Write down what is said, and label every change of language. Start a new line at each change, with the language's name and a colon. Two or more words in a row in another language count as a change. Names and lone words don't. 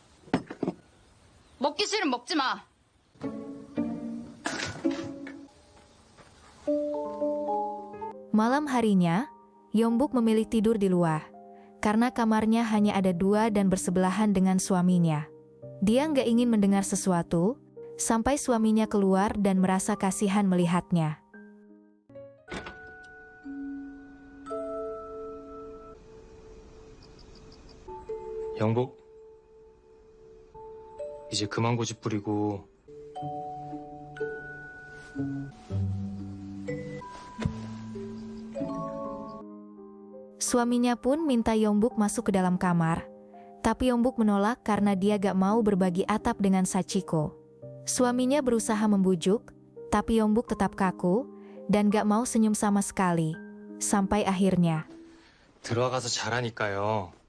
Korean: 먹기 싫으면 먹지 마.
Indonesian: Malam harinya, Yombuk memilih tidur di luar. Karena kamarnya hanya ada 2 dan bersebelahan dengan suaminya. Dia nggak ingin mendengar sesuatu, sampai suaminya keluar dan merasa kasihan melihatnya.
Korean: 영복, 이제 그만 고집 부리고
Indonesian: Suaminya pun minta Yombuk masuk ke dalam kamar, tapi Yombuk menolak karena dia gak mau berbagi atap dengan Sachiko. Suaminya berusaha membujuk, tapi Yombuk tetap kaku dan gak mau senyum sama sekali. Sampai akhirnya,
Korean: 들어가서 자라니까요.